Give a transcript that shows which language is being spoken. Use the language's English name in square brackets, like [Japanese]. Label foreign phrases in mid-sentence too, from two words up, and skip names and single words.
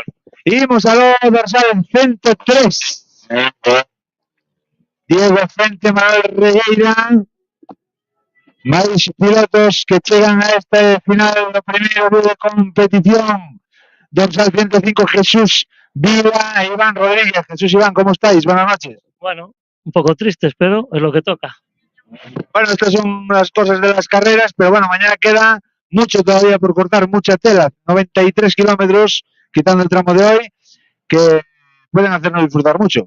[Galician] Imos a lo dorsal 103. Diego Fente, Manuel Regueira. Máis pilotos que chegan a este final do primeiro día de competición. Dorsal 105, Jesús Vila e Iván Rodríguez. [Spanish] Jesús, Iván, ¿cómo estáis? Buenas noches. Bueno, un poco tristes, pero es lo que toca. Bueno, estas son las cosas de las carreras, pero bueno, mañana queda mucho todavía por cortar, mucha tela. 93 kilómetros, quitando el tramo de hoy, que pueden hacernos disfrutar mucho.